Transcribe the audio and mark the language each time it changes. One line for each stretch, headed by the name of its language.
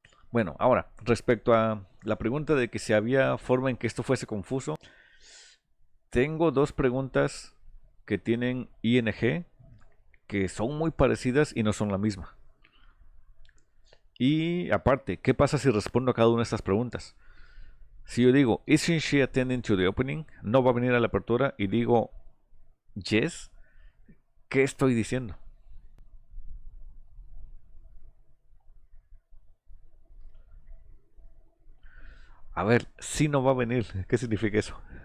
Spanish: Bueno, ahora, respecto a la pregunta de que si había forma en que esto fuese confuso, tengo dos preguntas que tienen ing que son muy parecidas y no son la misma. Y aparte, ¿qué pasa si respondo a cada una de estas preguntas? Si yo digo,
English: isn't she attending to the opening?
Spanish: No va a venir a la apertura y digo, yes, ¿qué estoy diciendo? A ver, si no va a venir, ¿qué significa eso?